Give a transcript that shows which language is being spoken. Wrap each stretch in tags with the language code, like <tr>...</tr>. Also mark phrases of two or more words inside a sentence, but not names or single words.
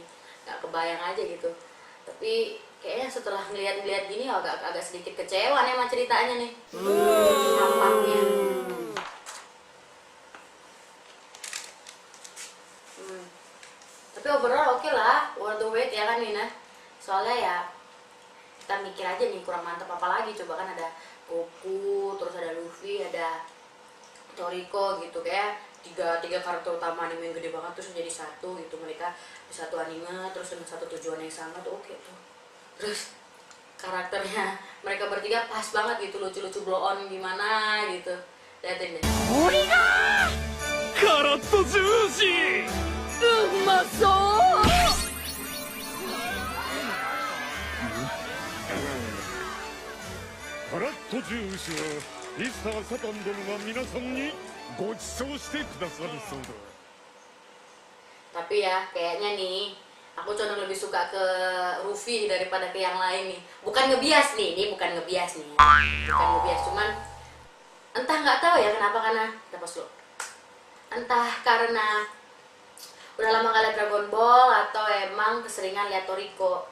<id>Gak kebayang aja gitu, tapi kayaknya setelah ngeliat gini agak sedikit kecewa nih sama ceritanya nih. Nampaknya tapi overall oke lah,</id> <en>worth the wait</en> <id>ya kan Nina, soalnya ya kita mikir aja nih kurang mantap apa lagi, coba kan ada Goku, terus ada Luffy, ada Toriko gitu, kayak tiga karakter utama anime yang gede banget terus jadi satu gitu, mereka di satu anime terus dengan satu tujuan yang sama tuh oke tuh. Terus karakternya mereka bertiga pas banget gitu, lucu-lucu blow on gimana gitu, liatin deh.</id> <ja>オリガ！カラットジューシー! うまそう! カラットジュースはミスターサタン殿が皆さんにご馳走してくださるそうだ。</ja> <id>Tapi ya kayaknya nih aku condong lebih suka ke Luffy daripada ke yang lain nih. Bukan ngebias nih, ini bukan ngebias nih. Bukan ngebias, cuman entah nggak tahu ya kenapa, karena kita pas dulu. Entah karena udah lama gak liat Dragon Ball atau emang keseringan liat Toriko.</id>